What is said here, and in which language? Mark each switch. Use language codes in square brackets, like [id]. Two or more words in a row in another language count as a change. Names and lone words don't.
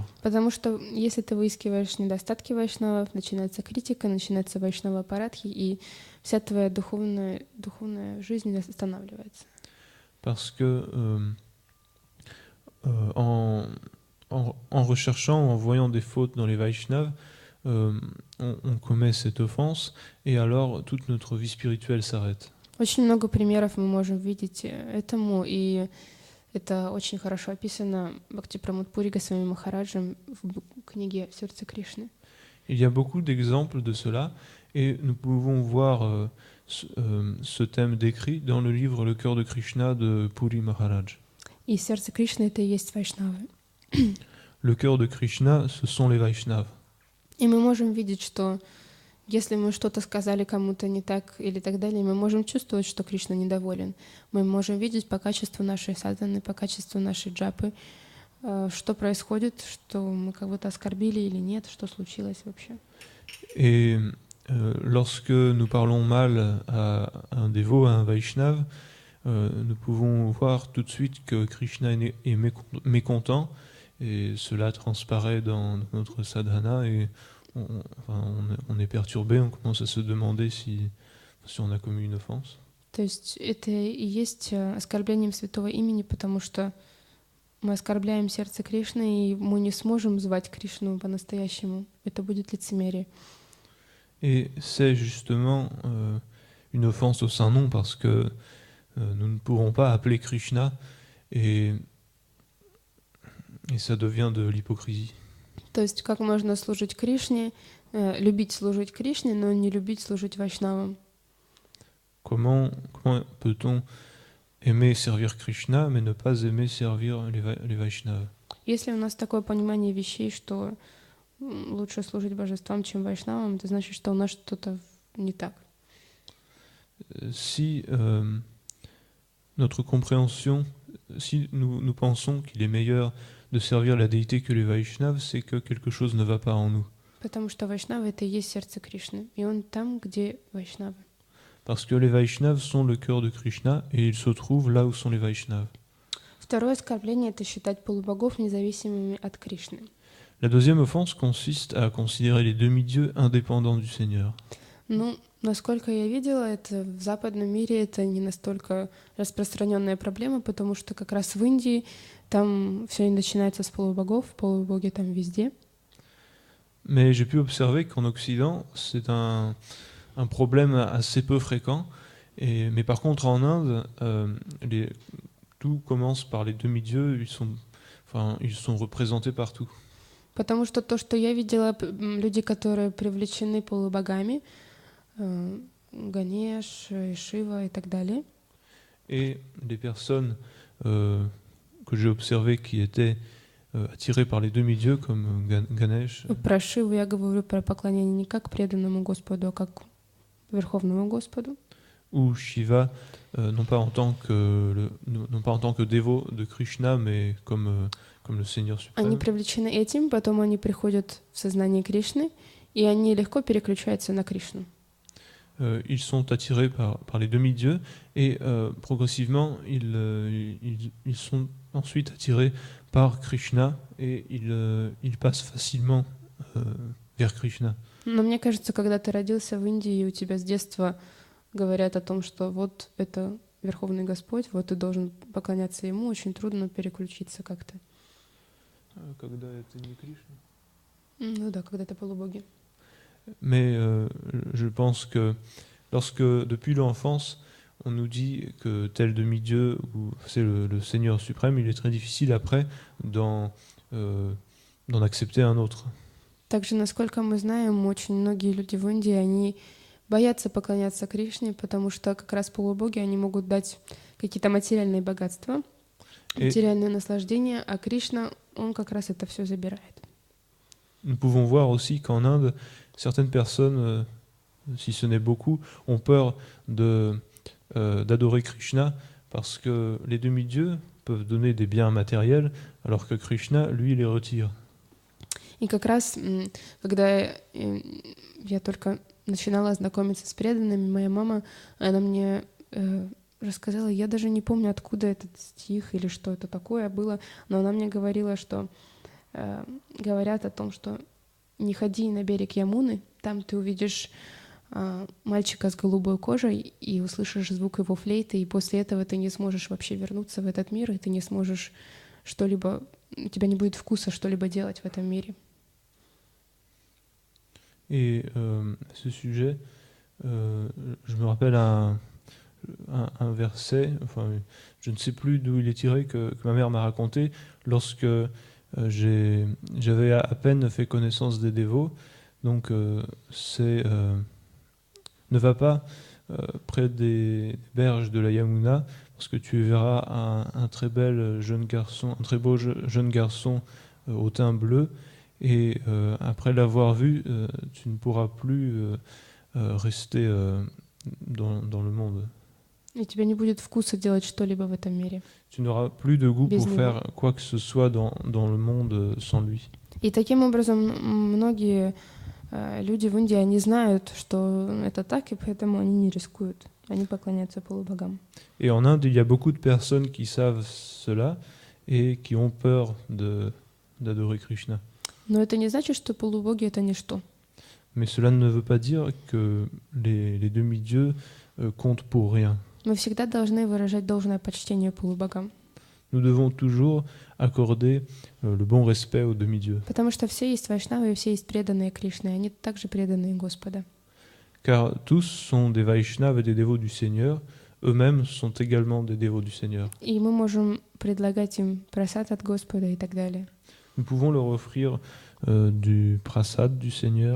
[ru] Потому что если ты выискиваешь недостатки вайшнавов, начинается критика, начинается [sa] वैष्णव अपराध, [ru] и вся твоя духовная жизнь останавливается. [fr] Parce que en recherchant, en voyant des fautes dans les Vaishnavas, on commet cette offense, et alors toute notre vie spirituelle s'arrête. [ru] Очень много примеров мы можем видеть этому, и это очень хорошо описано Бхактипрамудпури Госвами Махараджем в книге «Сердце Кришны». [fr] Il y a beaucoup d'exemples de cela, et nous pouvons voir ce thème décrit dans le livre Le cœur de Krishna de Puri Maharaj. [ru] И сердце Кришны — это и есть вайшнавы. [fr] Le cœur de Krishna, ce sont les Vaishnavas. [ru] И мы можем видеть, что если мы что-то сказали кому-то не так или так далее, мы можем чувствовать, что Кришна недоволен. Мы можем видеть по качеству нашей садханы, по качеству нашей джапы, что происходит, что мы кого-то оскорбили или нет, что случилось вообще. [fr] Et lorsque nous parlons mal à un dévot, à un Vaishnava, nous pouvons voir tout de suite que Krishna est mécontent, et cela transparaît dans notre sadhana, et on est perturbé, on commence à se demander si on a commis une offense. [ru] То есть это и есть оскорблением святого имени, потому что мы оскорбляем сердце Кришны, и мы не сможем звать Кришну по-настоящему. Это будет лицемерие. [fr] Et c'est justement une offense au Saint-Nom, parce que nous ne pourrons pas appeler Krishna, et ça devient de l'hypocrisie. [ru] То есть как можно служить Кришне, любить служить Кришне, но не любить служить вайшнавам? [fr] Comment peut-on aimer servir Krishna, mais ne pas aimer servir les Vaishnavas? [ru] Если у нас такое понимание вещей, что лучше служить божествам, чем вайшнавам, это значит, что у нас что-то не так. [fr] Si notre compréhension, si nous pensons qu'il est meilleur de servir la déité que les Vaishnavas, c'est que quelque chose ne va pas en nous. [ru] Потому что вайшнава — это и есть сердце Кришны, и он там, где вайшнавы. [fr] Parce que les Vaishnavas sont le cœur de Krishna, et ils se trouvent là où sont les Vaishnavas. [ru] Второе оскорбление — это считать полубогов независимыми от Кришны. [fr] La deuxième offense consiste à considérer les demi-dieux indépendants du Seigneur. [ru] Ну, насколько я видела, это в западном мире это не настолько распространенная проблема, потому что как раз в Индии там все начинается с полубогов, полубоги там везде. [fr] Mais j'ai pu observer qu'en Occident, c'est un problème assez peu fréquent. Mais par contre, en Inde, tout commence par les demi-dieux. Ils sont représentés partout. [ru] Потому что то, что я видела, люди, которые привлечены полубогами, Ганеш, Шива и так далее. [fr] Et les personnes que j'ai observées qui étaient attirées par les demi-dieux, comme Ganesh, [ru] Про Шиву я говорю про поклонение не как преданному Господу, а как Верховному Господу. [fr] ou Shiva, non pas en tant que dévot de Krishna, mais comme le Seigneur [ru] Они [fr] suprême. [ru] привлечены этим, потом они приходят в сознание Кришны, и они легко переключаются на Кришну. [fr] Ils sont attirés par les demi-dieux et progressivement ils sont ensuite attirés par Krishna et ils passent facilement vers Krishna. [ru] Но мне кажется, когда ты родился в Индии, и у тебя с детства говорят о том, что вот это Верховный Господь, вот ты должен поклоняться Ему, очень трудно переключиться как-то. Когда это не Krishna. Ну да, когда это полубоги. [fr] Mais je pense que lorsque, depuis l'enfance, on nous dit que tel demi-dieu, ou c'est le Seigneur suprême, il est très difficile après d'en accepter un autre. [ru] Также, насколько мы знаем, очень многие люди в Индии, они боятся поклоняться Кришне, потому что как раз полубоги, они могут дать какие-то материальные богатства, материальное наслаждение, а Кришна, он как раз это все забирает. Nous pouvons voir aussi qu'en Inde, certaines personnes, si ce n'est beaucoup, ont peur d'adorer Krishna parce que les demi-dieux peuvent donner des biens matériels alors que Krishna, lui, les retire. И как раз, когда я только начинала знакомиться с преданными, моя мама, она мне рассказала, я даже не помню, откуда этот стих или что это такое было, но она мне говорила, что говорят о том, что не ходи на берег Ямуны, там ты увидишь мальчика с голубой кожей и услышишь звук его флейты, и после этого ты не сможешь вообще вернуться в этот мир, и ты не сможешь что-либо, у тебя не будет вкуса что-либо делать в этом мире. [fr] Et à ce sujet, je me rappelle un verset, enfin, je ne sais plus d'où il est tiré, que ma mère m'a raconté lorsque j'avais à peine fait connaissance des dévots. Donc, c'est ne va pas près des berges de la Yamuna, parce que tu verras un très bel jeune garçon, un très beau jeune garçon au teint bleu. Et après l'avoir vu, tu ne pourras plus rester dans le monde. [ru] И у тебя не будет вкуса делать что-либо в этом мире. [fr] Tu n'auras plus de goût [ru] Без [fr] pour [ru] него. [fr] faire quoi que ce soit dans le monde sans lui. [ru] И таким образом многие люди в Индии, они знают, что это так, и поэтому они не рискуют. Они поклоняются полубогам. [fr] Et en Inde, il y a beaucoup de personnes qui savent cela et qui ont peur d'adorer Krishna. [ru] Но это не значит, что полубоги — это ничто. [fr] Mais cela ne veut pas dire que les demi-dieux comptent pour rien. [ru] Мы всегда должны выражать должное почтение полубогам. [fr] Nous devons toujours accorder le bon respect aux demi-dieux. [ru] Потому что все есть вайшнавы, и все есть преданные Кришне, и они также преданные Господа. [fr] Car tous sont des Vaishnavas et des dévots du Seigneur, eux-mêmes sont également des dévots du Seigneur. [ru] И мы можем предлагать им прасад от Господа и так далее. [fr] Nous pouvons leur offrir du prasad du Seigneur,